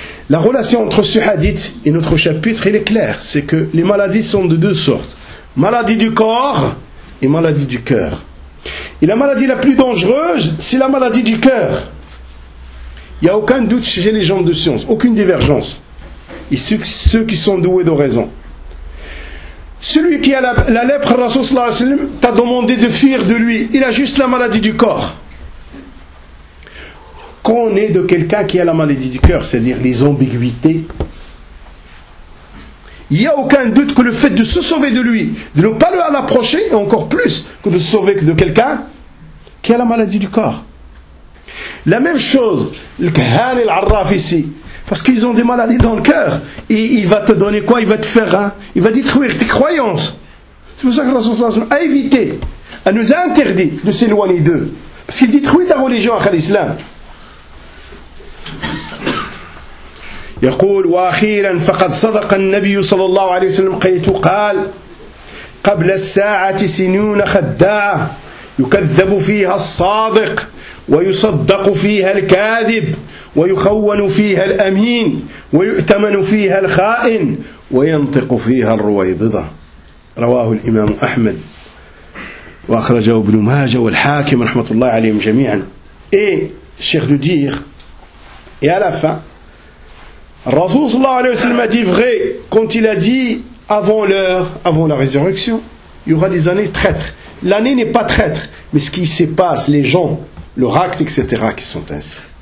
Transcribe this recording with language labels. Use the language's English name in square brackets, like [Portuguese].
[French] La relation entre ce hadith et notre chapitre est claire, c'est que les maladies sont de deux sortes, maladies du corps et maladies du cœur. Et la maladie la plus dangereuse, c'est la maladie du cœur. Il n'y a aucun doute chez les gens de science, aucune divergence. Et ceux qui sont doués de raison. Celui qui a la lèpre, Rasoul sallallahu alayhi wa sallam, t'a demandé de fuir de lui. Il a juste la maladie du corps. Qu'on est de quelqu'un qui a la maladie du cœur, c'est-à-dire les ambiguïtés. Il n'y a aucun doute que le fait de se sauver de lui, de ne pas l'approcher, est encore plus que de se sauver de quelqu'un qui a la maladie du corps. La même chose, le kahan et l'arraf ici. Parce qu'ils ont des maladies dans le cœur. Et il va te donner quoi? Il va te faire un. Il va détruire tes croyances. C'est pour ça que l'Assemblée a évité, elle nous a interdit de s'éloigner d'eux. Parce qu'il détruit ta religion à l'islam. [Arabic] يقول واخيرا فقد صدق النبي صلى الله عليه وسلم حيث قال قبل الساعة سنون خداعة يكذب فيها الصادق ويصدق فيها الكاذب ويخون فيها الأمين ويؤتمن فيها الخائن وينطق فيها الرويبضة رواه الإمام أحمد وأخرجه ابن ماجه والحاكم رحمة الله عليهم جميعا إيه الشيخ دودير يا لفا [French] Rasoul sallallahu alayhi wa sallam a dit vrai quand il a dit avant l'heure, avant la résurrection, il y aura des années traîtres. L'année n'est pas traître, mais ce qui se passe, les gens, leur acte, etc., qui sont ainsi.